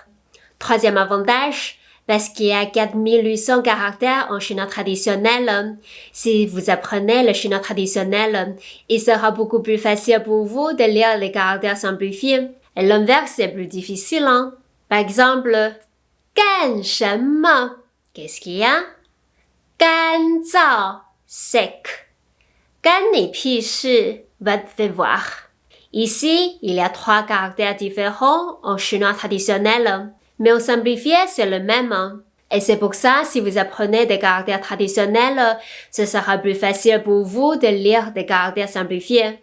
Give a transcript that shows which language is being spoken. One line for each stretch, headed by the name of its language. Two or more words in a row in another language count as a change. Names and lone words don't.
French: Troisième avantage, parce qu'il y a 4800 caractères en chinois traditionnel. Si vous apprenez le chinois traditionnel, il sera beaucoup plus facile pour vous de lire les caractères simplifiés. Et l'inverse est plus difficile. Par exemple,
Chinese: 干什么?
French: Qu'est-ce qu'il y a?
Chinese: 干燥, sec. 干你屁事,
French: va te voir. Ici, il y a 3 caractères différents en chinois traditionnel, mais en simplifié, c'est le même. Et c'est pour ça, si vous apprenez des caractères traditionnels, ce sera plus facile pour vous de lire des caractères simplifiés.